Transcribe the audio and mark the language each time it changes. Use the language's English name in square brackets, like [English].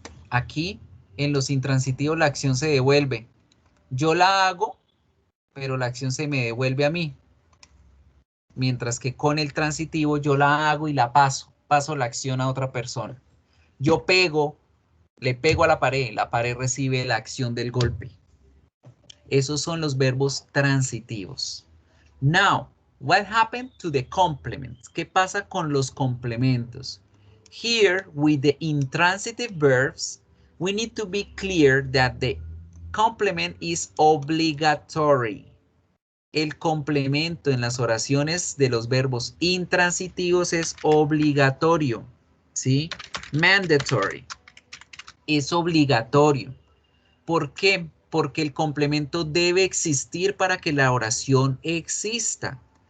[Spanish] Aquí, en los intransitivos, la acción se devuelve. Yo la hago, pero la acción se me devuelve a mí. Mientras que con el transitivo yo la hago y la paso. Paso la acción a otra persona. Yo le pego a la pared recibe la acción del golpe. Esos son los verbos transitivos. [English] Now, what happened to the complements? [Spanish] ¿Qué pasa con los complementos? [English] Here, with the intransitive verbs, we need to be clear that the complement is obligatory. [Spanish] El complemento en las oraciones de los verbos intransitivos es obligatorio, ¿sí? Mandatory. Es obligatorio. ¿Por qué? Porque el complemento debe existir para que la oración exista.